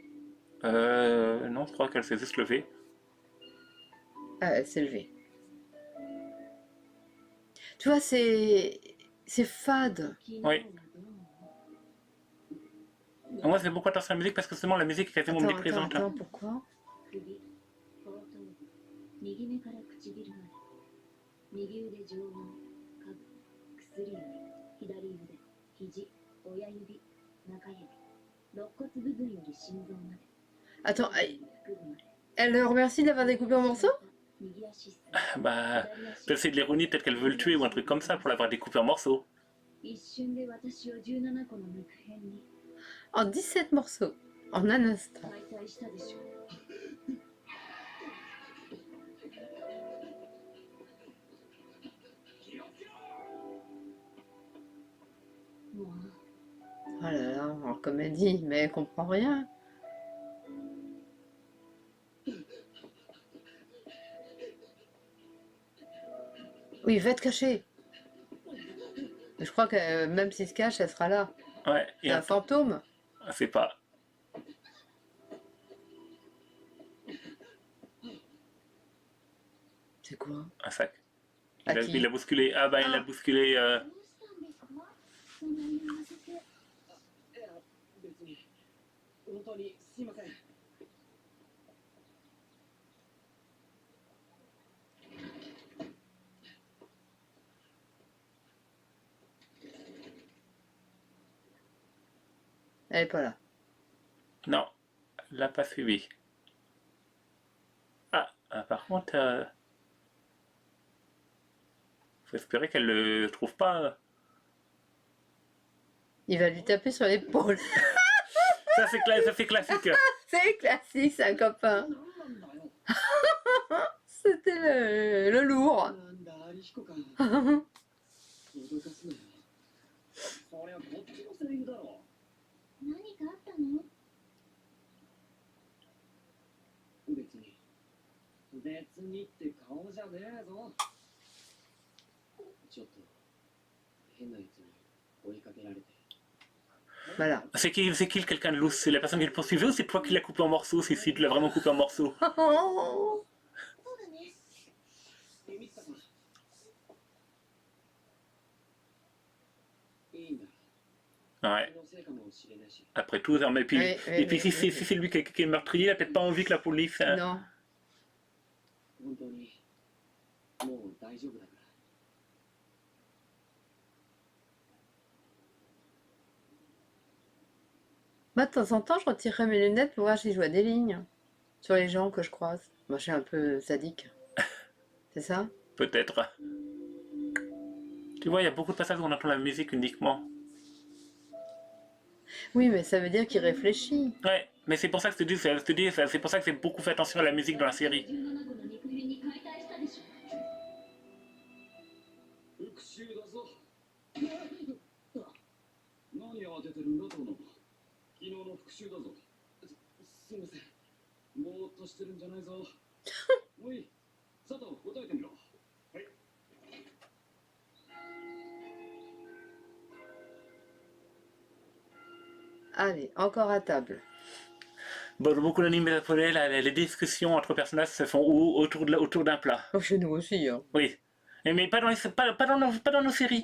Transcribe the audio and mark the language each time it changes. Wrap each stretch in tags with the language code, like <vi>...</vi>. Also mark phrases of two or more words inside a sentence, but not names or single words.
<fr>Non, je crois qu'elle s'est juste levée. Ah, elle s'est levée. Tu vois, c'est fade. Oui. Moi, c'est beaucoup attention à la musique parce que justement, la musique est quasiment omniprésente. Attends, pourquoi?</fr> <ja>右目から唇まで右腕上腕下部薬指左腕肘親指中指肋骨部分より心臓まで</ja> <fr>Attends, Elle le remercie d'avoir découpé en morceaux?</fr> <ja>右足下</ja> <fr>Bah,</fr> <ja>左足</ja> <fr>peut-être c'est de l'ironie, peut-être qu'elle veut le tuer ou un truc comme ça pour l'avoir découpé en morceaux.</fr> <ja>一瞬で私を17個の肉片に</ja> <fr>En 17 morceaux. En un instant.</fr> <ja>解体したでしょ。もう</ja> <fr>Oh là là, en comédie, mais elle comprend rien. Oui, va te cacher. Je crois que même s'il se cache, elle sera là. Ouais, C'est et un fantôme. c'est pas C'est quoi? un sac. À Il a, qui? il a bousculé. Ah bah il a Ah. bousculé.</fr> <ja>どうしたんですか？そんなに慌てて。いや別に本当にすいません。</ja> <fr>Elle est pas là. Non, elle l'a pas suivi. Par contre, faut espérer qu'elle le trouve pas. Il va lui taper sur l'épaule. Ça c'est classique. C'est classique, c'est un copain.</fr> <ja>なんなんだよ。</ja> <fr>C'était le lourd.</fr> <ja>なんだアリヒコか。脅かすなよ。そりゃこっちのセリフだろ。何かあったの？別に。別にって顔じゃねえぞ。ちょっと変なやつに追いかけられて。</ja> <fr>Voilà. C'est qui quelqu'un de lousse? C'est la personne qui le poursuivait ou c'est toi qui l'as coupé en morceaux? Si tu l'as vraiment coupé en morceaux.</fr> <ja>そうだね。ミツタさん。いいんだ。</ja> <fr>Ouais.</fr> <ja>気のせいかもしれないし。</ja> <fr>Après tout, mais puis, Oui, et puis oui, si c'est lui qui est le meurtrier, il a peut-être pas envie que la police. Non.</fr> <ja>本当にもう大丈夫だから。</ja> <fr>Moi, de temps en temps, je retirerai mes lunettes pour voir si je vois des lignes sur les gens que je croise. Moi, je suis un peu sadique. C'est ça? Peut-être. Tu vois, il y a beaucoup de passages où on entend la musique uniquement. Oui, mais ça veut dire qu'il réfléchit. Ouais, mais c'est pour ça que je te dis, c'est pour ça que j'ai beaucoup fait attention à la musique dans la série.</fr> <ja>17 個の肉片に解体したでしょ。復讐だぞ。何慌ててるんだ、殿。昨日の復讐だぞ。すみません。ぼーっとしてるんじゃないぞ。おい、佐藤、答えてみろ。はい。</ja> <fr>Allez, encore à table. Bon, dans beaucoup d'animes japonais, les discussions entre personnages se font autour d'un plat. Oh, chez nous aussi, hein. Oui. Mais pas dans nos séries.</fr>